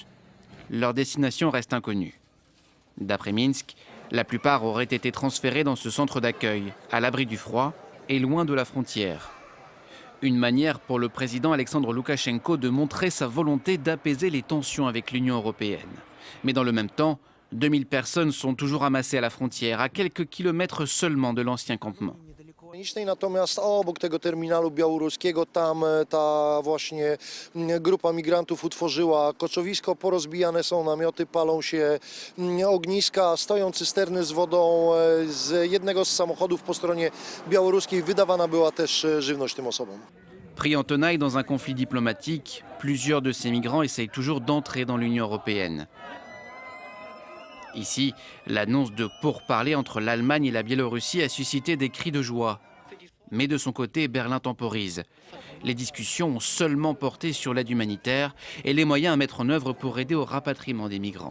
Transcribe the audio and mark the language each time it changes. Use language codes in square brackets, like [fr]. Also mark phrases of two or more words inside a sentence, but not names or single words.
[fr] Leur destination reste inconnue. D'après Minsk, la plupart auraient été transférés dans ce centre d'accueil, à l'abri du froid et loin de la frontière. Une manière pour le président Alexandre Loukachenko de montrer sa volonté d'apaiser les tensions avec l'Union européenne. Mais dans le même temps, 2000 personnes sont toujours amassées à la frontière, à quelques kilomètres seulement de l'ancien campement. [pl] Natomiast obok tego terminalu białoruskiego tam ta właśnie grupa migrantów utworzyła koczowisko, porozbijane są namioty, palą się ogniska, stoją cysterny z wodą. Z jednego z samochodów po stronie białoruskiej wydawana była też żywność tym osobom. [fr] Pris en tenaille dans un conflit diplomatique, plusieurs de ces migrants essayent toujours d'entrer dans l'Union européenne. Ici, l'annonce de pourparlers entre l'Allemagne et la Biélorussie a suscité des cris de joie. Mais de son côté, Berlin temporise. Les discussions ont seulement porté sur l'aide humanitaire et les moyens à mettre en œuvre pour aider au rapatriement des migrants.